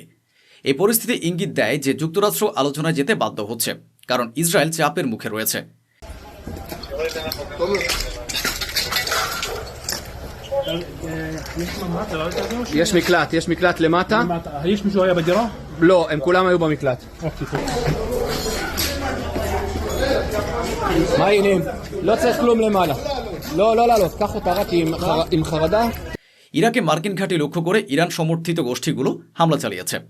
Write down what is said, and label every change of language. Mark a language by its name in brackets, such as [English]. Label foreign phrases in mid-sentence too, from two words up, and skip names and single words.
[Bangla] এই পরিস্থিতি ইঙ্গিত দেয় যে যুক্তরাষ্ট্র আলোচনায় যেতে বাধ্য হচ্ছে, কারণ ইসরায়েল চাপের মুখে রয়েছে। [Hebrew] יש מקלט למטה. יש מישהו היה בדירה? לא, הם כולם היו במקלט. מה העניינים? לא צריך כלום למעלה. לא לעלות, קח אותה רק עם חרדה. [Bangla] ইরাকে মার্কিন ঘাঁটি লক্ষ্য করে ইরান সমর্থিত গোষ্ঠীগুলো হামলা চালিয়েছে।